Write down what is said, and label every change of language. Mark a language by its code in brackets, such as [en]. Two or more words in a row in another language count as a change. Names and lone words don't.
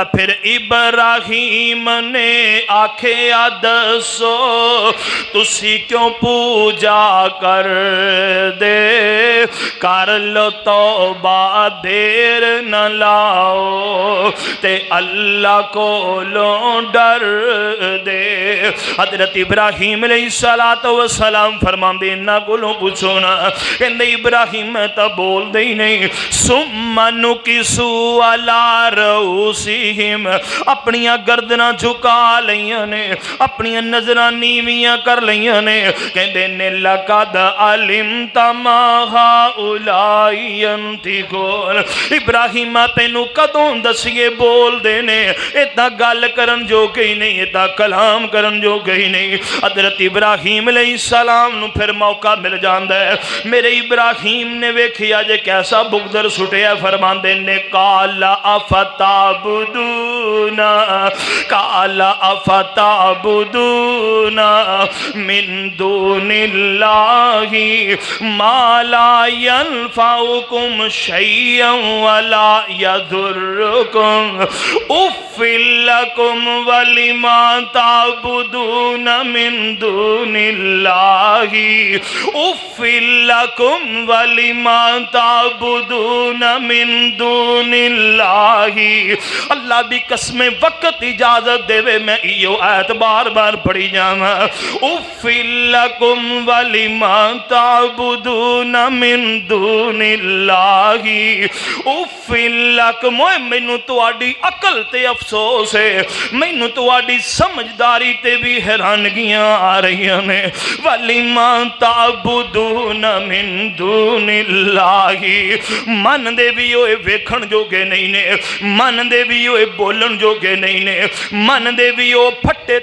[pa] پھر ابراہیم نے آکھے دسو تسی کیوں پوجا کر دے کر لو توبہ دیر نہ لاؤ تے اللہ کو لو ڈر دے. حضرت ابراہیم [ar] عليه الصلاة والسلام [pa] فرماندے اِنہاں کولوں پچھو نا کہندے ابراہیم تو بولدے ہی نہیں. [ar] ثم نكسوا على رءوسهم [pa] اپنیاں گردناں جھکا لئیاں نے اپنیاں نظراں نیویاں کر لئیاں نے کہندے نے [ar] لقد علمت ما هؤلاء ينطقون. [pa] ابراہیم تینوں کدوں دسیے بولدے نے ایداں گل کرن جوگے ہی نہیں ایداں کلام کرن جوگے ہی نہیں इदां कलाम करन जोगे ही नहीं। حضرت ابراہیم علیہ السلام نوں پھر موقع مل جاندا ہے. میرے ابراہیم نے ویکھیا جے کیسا بگدر سٹیا فرماندے نے قالا [ar] أفتعبدون قال أفتعبدون من دون الله ما لا ينفعكم شيئا ولا يضركم أف لكم ولما تعبدون من دون الله أف لكم ولما تعبدون من دون الله. [pa] اللہ دی قسم وقت اجازت دیوے میں ایہو آیت بار بار پڑھی جاواں. [ar] أف لكم ولما تعبدون من دون الله أف لكم. [pa] مینوں تہاڈی عقل تے افسوس ہے مینوں تہاڈی سمجھداری تے بھی حیرانگیاں آ رہی نے. [ar] ولما تعبدون من دون الله [pa] من دے بھی اوئے ویکھن جوگے نہیں نے من دے بھی اوئے بولن جوگے نہیں نے من دے بھی او پھٹے